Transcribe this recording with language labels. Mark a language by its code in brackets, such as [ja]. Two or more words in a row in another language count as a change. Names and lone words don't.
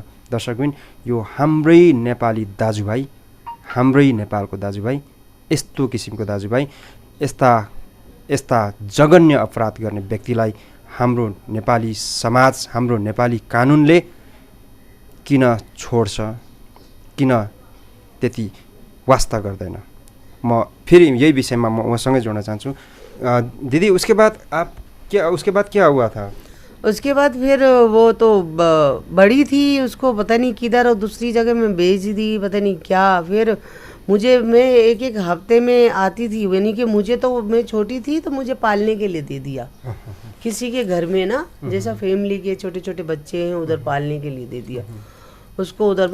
[ne] दर्शकबिन, यो हाम्रै नेपाली दाजुभाइ, हाम्रै नेपालको दाजुभाइ, यस्तो किसिमको दाजुभाइ, यस्ता जघन्य अपराध गर्ने व्यक्तिलाई हाम्रो नेपाली समाज, हाम्रो नेपाली कानुनले किन छोड्छ, किन त्यति वास्ता गर्दैन? म फेरि यही विषयमा म उहाँसँगै जोड्न चाहन्छु। [hi] दीदी, उसके बाद क्या हुआ था? उसके बाद फिर वो तो बड़ी थी, उसको पता नहीं किधर और दूसरी जगह में भेज दी, पता नहीं क्या। फिर मैं एक हफ्ते में आती थी, यानी कि मुझे तो मैं छोटी थी तो मुझे पालने के लिए दे दिया किसी के घर में ना, जैसा फैमिली के छोटे छोटे बच्चे हैं उधर पालने के लिए दे दिया उसको उधर।